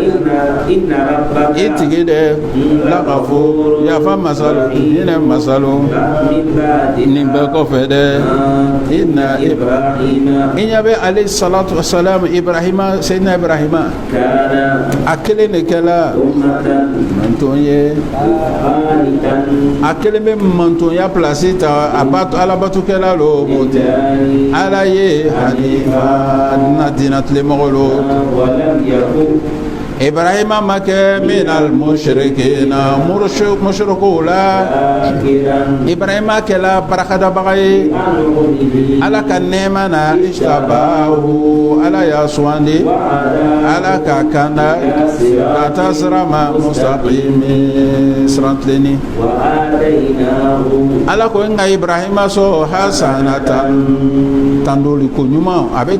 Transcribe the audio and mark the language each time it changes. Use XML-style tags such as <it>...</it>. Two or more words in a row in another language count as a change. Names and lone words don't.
<bm>i tigi de lagafuru yafa masalo hinɛ masalo nin bɛɛ kɔfɛ dɛ inna ibrahima i ɲɛ bɛ</bm> <ar>عليه الصلاة والسلام</ar> <bm>ibrahima seydina ibrahima a kelen de kɛla manton ye a kelen bɛ mantonya place ta a bato alabatokɛla lo mote ala ye hanifa na dina tilemɔgɔ lo ibrahima ma kɛ</bm> <ar>من المشركين</ar> <bm>mushrikow la ibrahima kɛla barakadabaga ye ala ka nɛɛma na ishtabahu ala y'a sugandi ala ka kanda ka taa sira ma mustaqimi sirantilenni ala ko nka ibrahima so hasanatan tandoli ko ɲuman a bɛ</bm>